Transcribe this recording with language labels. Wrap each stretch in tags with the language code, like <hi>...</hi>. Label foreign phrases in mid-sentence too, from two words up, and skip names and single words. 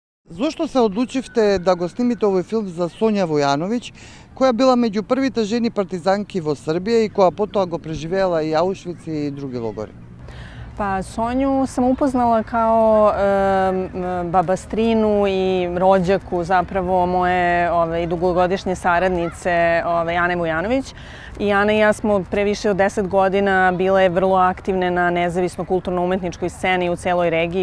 <mk>Зошто се одлучивте да го снимите овој филм за Сонја Војановиќ, која била меѓу првите жени партизанки во Србија и која потоа го преживеела и Аушвиц и други логори?</mk> <sr>Pa Sonju sam upoznala kao babastrinu i rođaku zapravo moje dugogodišnje saradnice Ane Vujanović. I Ana i ja smo pre više od 10 godina bile vrlo aktivne na nezavisno kulturno-umetničkoj sceni u celoj regiji.</sr>